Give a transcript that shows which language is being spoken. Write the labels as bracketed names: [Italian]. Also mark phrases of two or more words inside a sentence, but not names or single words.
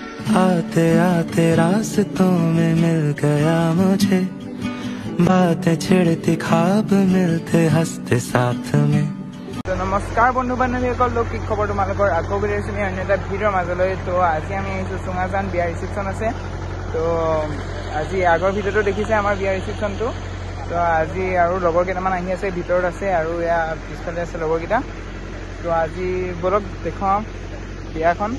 [Hindi] आते आते रास्तों में मिल गया मुझे बातें छिड़ती खाब मिलते हंसते साथ में। [Assamese] তো নমস্কাৰ বন্ধু बान्धवीসকল কি খবৰ তোমালোকৰ আকৌ বিৰাইছো অন্য এটা ভিডিঅ'ৰ মাজলৈ। তো আজি আমি আহিছো চুঙাজান বিয়া ৰিসেপশন আছে। তো আজি আগৰ ভিডিঅ'টো দেখিছে আমাৰ বিয়া ৰিসেপশনটো। তো আজি আৰু লগৰ কেইটামান আহি আছে ভিতৰত আছে আৰু এয়া পিছফালে আছে লগৰ কেইটা। তো আজি বলক দেখাম বিয়াখন।